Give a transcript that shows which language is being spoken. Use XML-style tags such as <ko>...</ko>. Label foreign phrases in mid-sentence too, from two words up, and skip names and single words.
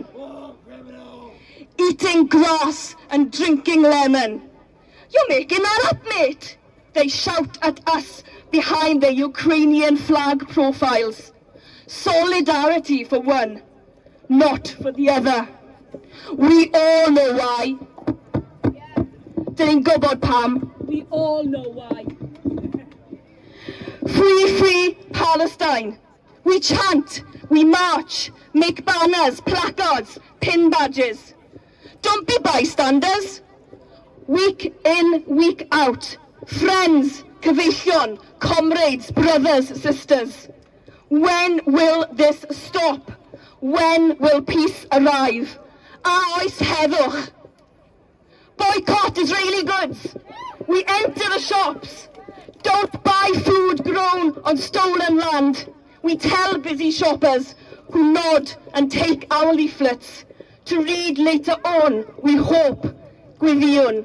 <en>Eating grass and drinking lemon. You're making that up, mate. They shout at us behind their Ukrainian flag profiles. Solidarity for one, not for the other. We all know why.</en> <cy>Dyn ni'n gwybod pam.</cy> <en>We all know why. Free, free Palestine. We chant, we march, make banners, placards, pin badges. Don't be bystanders. Week in, week out. Friends, cyfeillion, comrades, brothers, sisters. When will this stop? When will peace arrive?</en> <cy>A oes heddwch.</cy> <en>Boycott Israeli goods. We enter the shops. Don't buy food grown on stolen land. We tell busy shoppers who nod and take our leaflets to read later on, we hope, gwyddion.</en>